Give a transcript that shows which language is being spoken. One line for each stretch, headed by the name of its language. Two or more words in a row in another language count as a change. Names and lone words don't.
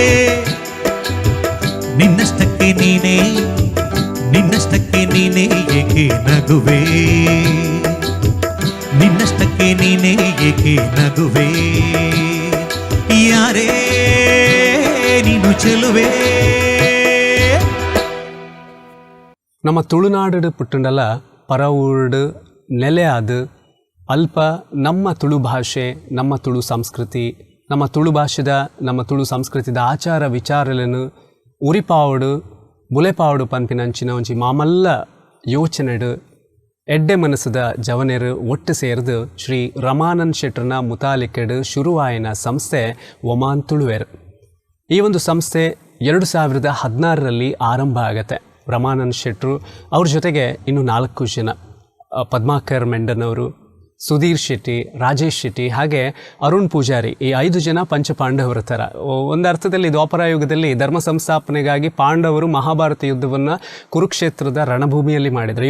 Kannada: ನಿನ್ನಷ್ಟಕ್ಕೆ ನೀನೇ, ನಿನ್ನಷ್ಟಕ್ಕೆ ನೀನೇ ಏಕೆ ನಗುವೆ, ನಿನ್ನಷ್ಟಕ್ಕೆ ನೀನೇ ಏಕೆ ನಗುವೆ, ಯಾರೇ ನೀನು ಚೆಲುವೆ.
Tulu: ನಮ್ಮ ತುಳುನಾಡು ಪುಟ್ಟಂಡಲ ಪರವೂರ್ಡು ನೆಲೆಯಾದ ಅಲ್ಪ ನಮ್ಮ ತುಳು ಭಾಷೆ, ನಮ್ಮ ತುಳು ಸಂಸ್ಕೃತಿ, ನಮ್ಮ ತುಳು ಭಾಷೆದ ನಮ್ಮ ತುಳು ಸಂಸ್ಕೃತಿದ ಆಚಾರ ವಿಚಾರಗಳನ್ನು ಉರಿಪಾವಡು ಮುಲೆಪಾವಡು ಪನ್ಪಿನಂಚಿನ ಒಂಜಿ ಮಾಮಲ್ಲ ಯೋಚನೆಡು ಎಡ್ಡೆ ಮನಸ್ಸದ ಜವನೆರು ಒಟ್ಟು ಸೇರಿದು ಶ್ರೀ ರಮಾನಂದ್ ಶೆಟ್ರನ ಮುತಾಲಿಕೆಡು ಶುರುವಾಯಿನ ಸಂಸ್ಥೆ ಒಮಾನ್ ತುಳುವೆರು.
Kannada: ಈ ಒಂದು ಸಂಸ್ಥೆ 2016ರಲ್ಲಿ ಆರಂಭ ಆಗತ್ತೆ. ರಮಾನಂದ್ ಶೆಟ್ರು ಅವ್ರ ಜೊತೆಗೆ ಇನ್ನು 4 ಜನ, ಪದ್ಮಾಕರ್ ಮೆಂಡನ್ ಅವರು, ಸುಧೀರ್ ಶೆಟ್ಟಿ, ರಾಜೇಶ್ ಶೆಟ್ಟಿ, ಹಾಗೆ ಅರುಣ್ ಪೂಜಾರಿ, ಈ 5 ಜನ ಪಂಚಪಾಂಡವರ ಥರ. ಒಂದು ಅರ್ಥದಲ್ಲಿ ದ್ವಾಪರ ಯುಗದಲ್ಲಿ ಧರ್ಮ ಸಂಸ್ಥಾಪನೆಗಾಗಿ ಪಾಂಡವರು ಮಹಾಭಾರತ ಯುದ್ಧವನ್ನು ಕುರುಕ್ಷೇತ್ರದ ರಣಭೂಮಿಯಲ್ಲಿ ಮಾಡಿದರು.